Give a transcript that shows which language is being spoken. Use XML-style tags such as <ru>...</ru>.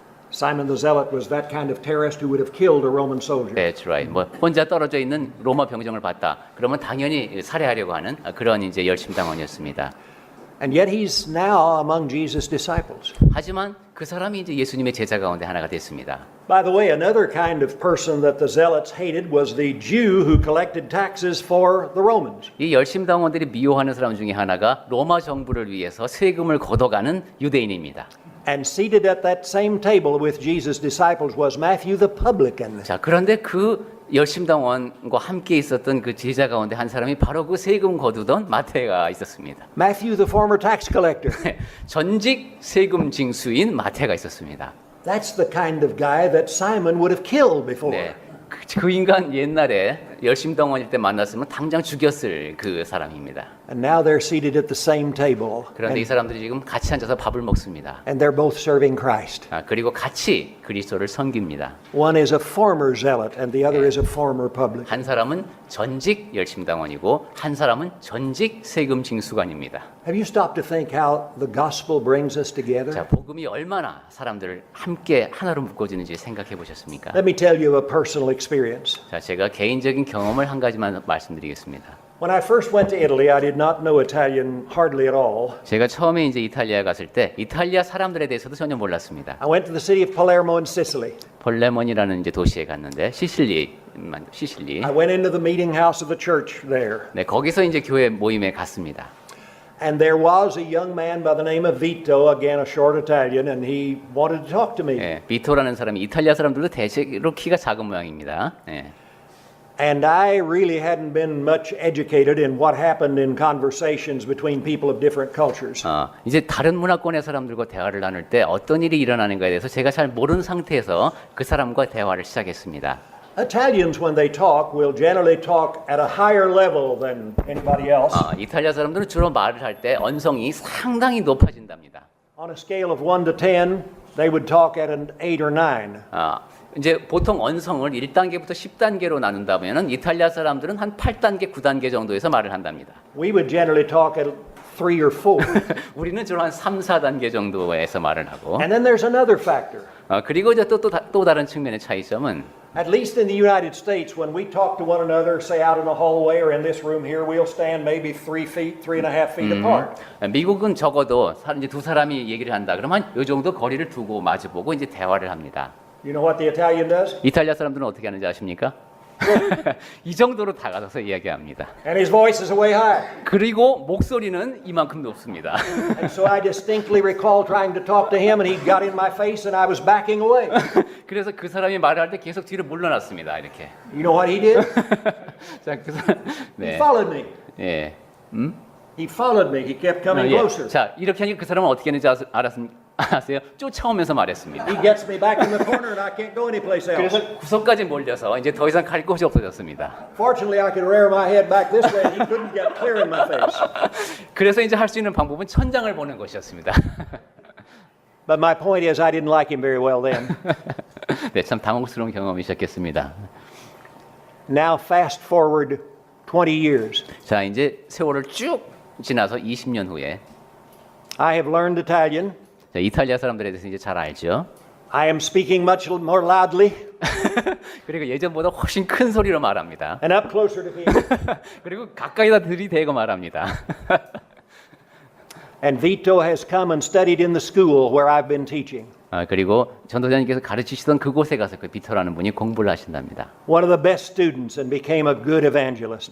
<en>Simon the Zealot was that kind of terrorist who would have killed a Roman soldier. That's right.</en> <ko>뭐 혼자 떨어져 있는 로마 병정을 봤다. 그러면 당연히 살해하려고 하는 그런 이제 열심당원이었습니다.</ko> <en>And yet he's now among Jesus' disciples.</en> <ko>하지만 그 사람이 이제 예수님의 제자 가운데 하나가 됐습니다.</ko> <en>By the way, another kind of person that the Zealots hated was the Jew who collected taxes for the Romans.</en> <ko>이 열심당원들이 미워하는 사람 중에 하나가 로마 정부를 위해서 세금을 걷어가는 유대인입니다.</ko> <en>And seated at that same table with Jesus' disciples was Matthew the publican.</en> <ko>자, 그런데 그 열심당원과 함께 있었던 그 제자 가운데 한 사람이 바로 그 세금 거두던 마태가 있었습니다.</ko> <en>Matthew the former tax collector.</en> <ko>전직 세금 징수인 마태가 있었습니다.</ko> <en>That's the kind of guy that Simon would have killed before.</en> <ko>네, 그 인간 옛날에 열심당원일 때 만났으면 당장 죽였을 그 사람입니다.</ko> <en>And now they're seated at the same table.</en> <ko>그런데 이 사람들이 지금 같이 앉아서 밥을 먹습니다.</ko> <en>And they're both serving Christ.</en> <ko>그리고 같이 그리스도를 섬깁니다.</ko> <en>One is a former zealot and the other is a former publican.</en> <ko>한 사람은 전직 열심당원이고 한 사람은 전직 세금 징수관입니다.</ko> <en>Have you stopped to think how the gospel brings us together?</en> <ko>자, 복음이 얼마나 사람들을 함께 하나로 묶어주는지 생각해 보셨습니까?</ko> <en>Let me tell you a personal experience.</en> <ko>자, 제가 개인적인 경험을 한 가지만 말씀드리겠습니다.</ko> <en>When I first went to Italy, I did not know Italian hardly at all.</en> <ko>제가 처음에 이제 이탈리아에 갔을 때 이탈리아 사람들에 대해서도 전혀 몰랐습니다.</ko> <en>I went to the city of Palermo in Sicily.</en> <ko>폴레몬이라는 이제 도시에 갔는데 시실리.</ko> <en>I went into the meeting house of the church there.</en> <ko>네, 거기서 이제 교회 모임에 갔습니다.</ko> <en>And there was a young man by the name of Vito, again a short Italian, and he wanted to talk to me.</en> <ko>네, 비토라는 사람이 이탈리아 사람들도 대체로 키가 작은 모양입니다. 네.</ko> <en>And I really hadn't been much educated in what happened in conversations between people of different cultures.</en> <ko>이제 다른 문화권의 사람들과 대화를 나눌 때 어떤 일이 일어나는가에 대해서 제가 잘 모르는 상태에서 그 사람과 대화를 시작했습니다.</ko> <en>Italians, when they talk, will generally talk at a higher level than anybody else.</en> <ko>이탈리아 사람들은 주로 말을 할 때 언성이 상당히 높아진답니다.</ko> <en>On a scale of 1 to 10, they would talk at an 8 or 9.</en> <ko>이제 보통 언성을 1단계부터 10단계로 나눈다면은 이탈리아 사람들은 한 8단계, 9단계 정도에서 말을 한답니다.</ko> <en>We would generally talk at 3 or 4.</en> <ko>우리는 주로 한 3, 4단계 정도에서 말을 하고.</ko> <en>And then there's another factor.</en> <ko>그리고 이제 또 다른 측면의 차이점은</ko> <en>At least in the United States, when we talk to one another, say out in a hallway or in this room here, we'll stand maybe 3 feet, 3.5 feet apart.</en> <ko>미국은 적어도 이제 두 사람이 얘기를 한다. 그러면 이 정도 거리를 두고 마주보고 이제 대화를 합니다.</ko> <en>You know what the Italian does?</en> <ko>이탈리아 사람들은 어떻게 하는지 아십니까? 이 정도로 다가서서 이야기합니다.</ko> <en>And his voice is way high.</en> <ko>그리고 목소리는 이만큼 높습니다.</ko> <en>And so I distinctly recall trying to talk to him, and he got in my face, and I was backing away.</en> <ko>그래서 그 사람이 말을 할 때 계속 뒤로 물러났습니다. 이렇게.</ko> <en>You know what he did?</en> <ko>자, 그 사람,</ko> <en>He followed me.</en> <ko>예.</ko> <en>He followed me. He kept coming closer.</en> <ko>자, 이렇게 하니까 그 사람은 어떻게 했는지 아세요? 쫓아오면서 말했습니다.</ko> <en>He gets me back in the corner, and I can't go anyplace else.</en> <ko>그래서 구석까지 몰려서 이제 더 이상 갈 곳이 없어졌습니다.</ko> <en>Fortunately, I could rear my head back this way, and he couldn't get clear in my face.</en> <ko>그래서 이제 할 수 있는 방법은 천장을 보는 것이었습니다.</ko> <en>But my point is, I didn't like him very well then.</en> <ko>네, 참 당혹스러운 경험이셨겠습니다.</ko> <en>Now, fast forward 20 years.</en> <ko>자, 이제 세월을 쭉 지나서 20년 후에</ko> <en>I have learned Italian.</en> <ko>자, 이탈리아 사람들에 대해서 이제 잘 알죠.</ko> <en>I am speaking much more loudly</en> <ko>그리고 예전보다 훨씬 큰 소리로 말합니다.</ko> <en>and up closer to people.</en> <ko>그리고 가까이다 들이대고 말합니다.</ko> <en>And Vito has come and studied in the school where I've been teaching.</en> <ko>그리고 전도자님께서 가르치시던 그곳에 가서 그 비터라는 분이 공부를 하신답니다.</ko> <en>One of the best students and became a good evangelist.</en>